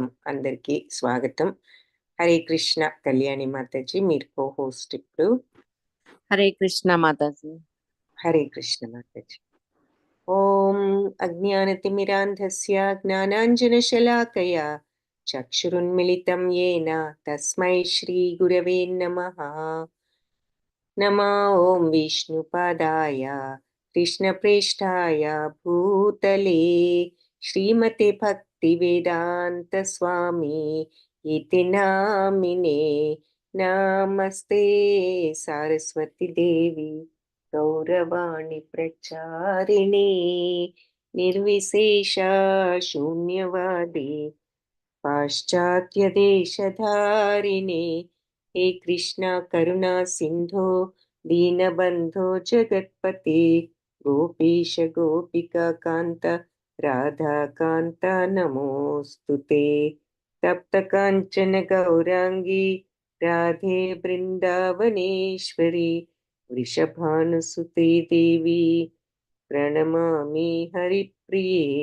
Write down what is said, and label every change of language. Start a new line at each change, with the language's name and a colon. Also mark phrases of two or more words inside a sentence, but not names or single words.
Telugu: అందరికీ స్వాగతం.
Sanskrit: హరే కృష్ణ.
Telugu: కళ్యాణి మాతాజీ మీరు కో హోస్ట్ ఇప్పుడు.
Sanskrit: హరే కృష్ణ
Telugu: మాతాజీ.
Sanskrit: హరే కృష్ణ మాతాజీ. ఓం అజ్ఞానతిమిరాంధస్య జ్ఞానాంజనశలాకయా చక్షురున్మిళితం येन తస్మై శ్రీ గురవే నమః. నమో ఓం విష్ణుపాదాయ కృష్ణప్రేష్ఠాయ భూతలే శ్రీమతే భక్తి వేదాంత స్వామి ఇతి నామినే. నమస్తే సరస్వతి దేవి గౌరవాణి ప్రచారిణి నిర్విశేష శూన్యవాది పాశ్చాత్య దేశధారిణి. हे कृष्णा करुणा सिंधो दीनबंधो जगत्पते गोपीश गोपिका कांत राधा कांत नमोस्तुते. तप्त कांचन गौरांगी राधे वृंदावनेश्वरी वृषभानुसुते देवी प्रणमामि हरिप्रिये.